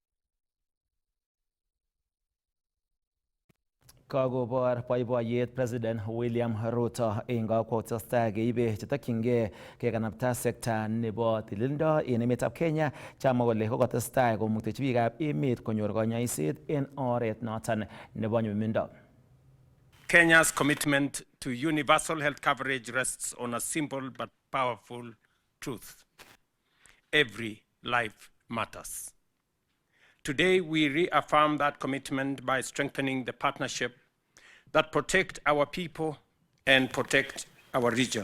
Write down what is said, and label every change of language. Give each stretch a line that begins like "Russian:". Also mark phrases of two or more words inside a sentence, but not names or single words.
Kalenjin: Kakobor boiboiyet President William Ruto eng kakwautyetab keibe chetokyingei kekanapta sekta nebo tililindo en emetab Kenya, chamwa kole kokotestai komuktechi biikab emet konyor konyoiset en oret noton nebo nyumnyumindo.
English: Kenya's commitment to universal health coverage rests on a simple but powerful truth. Every life matters. Today, we reaffirm that commitment by strengthening the partnership that protect our people and protect our region.